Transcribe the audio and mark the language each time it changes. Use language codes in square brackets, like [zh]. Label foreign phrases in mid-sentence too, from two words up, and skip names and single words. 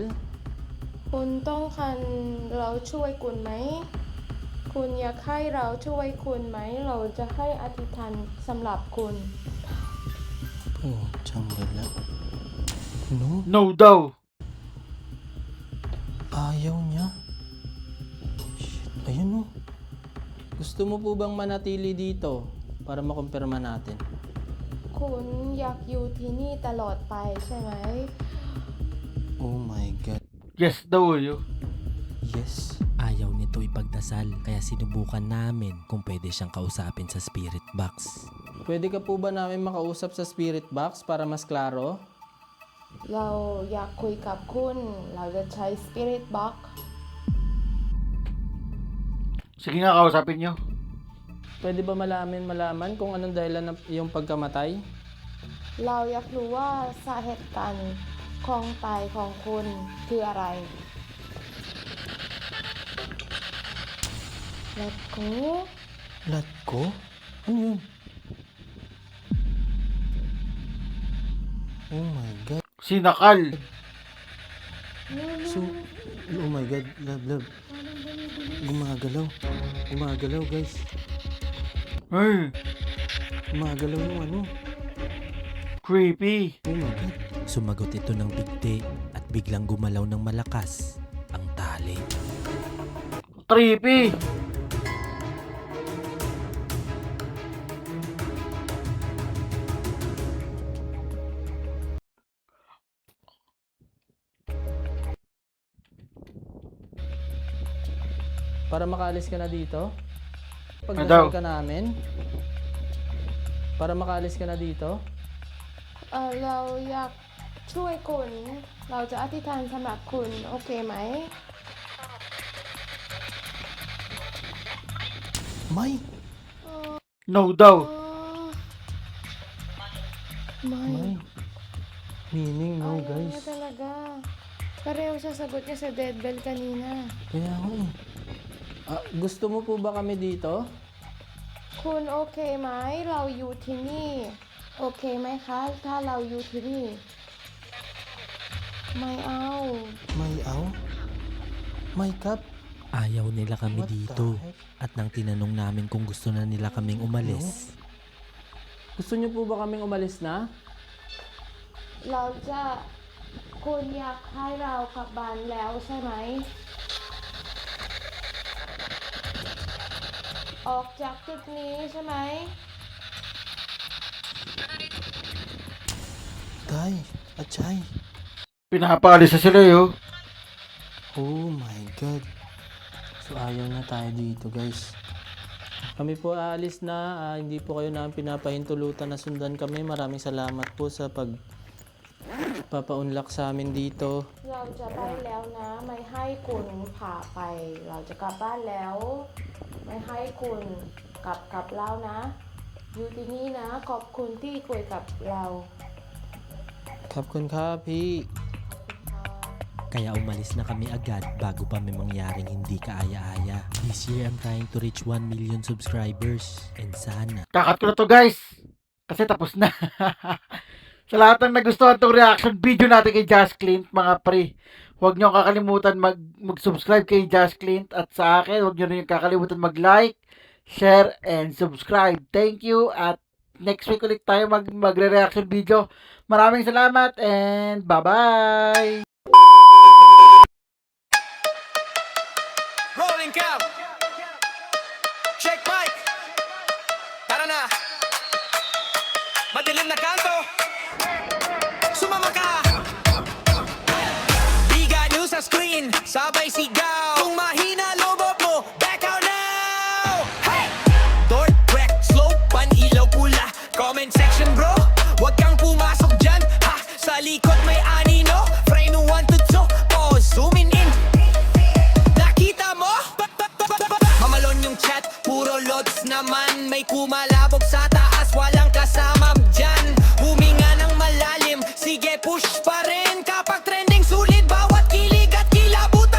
[th] คุณต้องการเราช่วยคุณไหม คุณอยากให้เราช่วยคุณไหม เราจะให้อธิษฐานสำหรับคุณ [tl] Oh, tiyanggal. No? No daw. Ayaw niya. Shit, ayun oh. Gusto mo po bang manatili dito para makumpirma natin? [th] คุณอยากอยู่ที่นี่ตลอดไปใช่ไหม [en] Oh my God. [tl] Yes daw yun. [en] Yes. [tl] Ayaw nito ipagdasal kaya sinubukan namin kung pwede siyang kausapin sa spirit box. Pwede ka po ba namin makausap sa spirit box para mas klaro? [th] เราอยากคุยกับคุณ เราจะใช้ Spirit Box [tl] Sige nga, kausapin nyo. Pwede ba malaman kung anong dahilan ng iyong pagkamatay? [th] เราอยากรู้ว่าสาเหตุการณ์ของตายของคุณคืออะไร [en] Let go Let go? [tl] Ano yun? [en] Oh my God. [tl] Sinakal. [en] So, oh my God, love. [tl] Gumagalaw. Gumagalaw, guys. Ay, Gumagalaw yung ano. creepy. [en] Oh my God. [tl] Sumagot ito ng bigti at biglang gumalaw ng malakas ang tali. Creepy. Para makaalis ka na dito? daw? Pagdasal ka namin? Para makaalis ka na dito? [th] เราอยากช่วยคุณ เราจะอธิษฐานสำหรับคุณ โอเคไหม [tl] May! No daw. [th] ไม่ [en] May! Meaning no, [tl] Ayaw guys. niya talaga. Pareho sa sagot niya sa dead bell kanina. Kaya ako eh. Gusto mo po ba kami dito? [th] คุณโอเคไหม เราอยู่ที่นี่ โอเคไหมคะ ถ้าเราอยู่ที่นี่ ไม่เอา [tl] May aw? May cup? Ayaw nila kami [en] What the [tl] dito [en] heck? [tl] at nang tinanong namin kung gusto na nila kaming umalis. Gusto niyo po ba kaming umalis na? [th] เราจะคุณอยากให้เรากลับบ้านแล้วใช่ไหม ออกจากจุดนี้ใช่ไหม [tl] Tay, Achay. Pinapaalis na sila yun. [en] Oh my God. [tl] So ayaw na tayo dito guys. Kami po aalis na. Hindi po kayo namin pinapahintulutan na sundan kami. Maraming salamat po sa papaunlak sa amin dito. [th] เราจะไปแล้วนะ ไม่ให้คุณพาไป เราจะกลับบ้านแล้ว ไม่ให้คุณกลับกับเรานะ อยู่ที่นี่นะ ขอบคุณที่คุยกับเรา ขอบคุณครับพี่ ขอบคุณค่ะ [tl] Kaya umalis na kami agad bago pa may mangyaring hindi kaaya-aya. [en] This year I'm trying to reach 1 million subscribers. [tl] And sana Kakat ko na to guys. Kasi tapos na. Sa lahat ng nagustuhan tong reaction video natin kay Josh Clint, mga pre, huwag nyo kakalimutan mag-subscribe kay Josh Clint, at sa akin, huwag nyo rin kakalimutan mag- [en] like, share, and subscribe. [tl] Thank you, at next week ulit tayo magre-reaction video. Maraming salamat, [en] and bye-bye! Rolling cam. Check mic. [tl] Tara na. Madilim na kanto. Sumama ka. Biga news sa screen. Sabay sigaw. Kung mahina lobot mo, [en] back out now. Hey! Door, wreck, slow, [tl] pan-ilaw pula. [en] Comment section bro. [tl] Huwag kang pumasok dyan. Ha! Sa likod may anino. [en] Frame 1 to 2. Pause, zooming in. [tl] Nakita mo? Mamalon yung chat, puro loads naman. May kumalabog sa taas, walang kasama dyan. Huminga ng malalim, sige push pa rin. Kapag trending sulit, bawat kilig at kilabutan.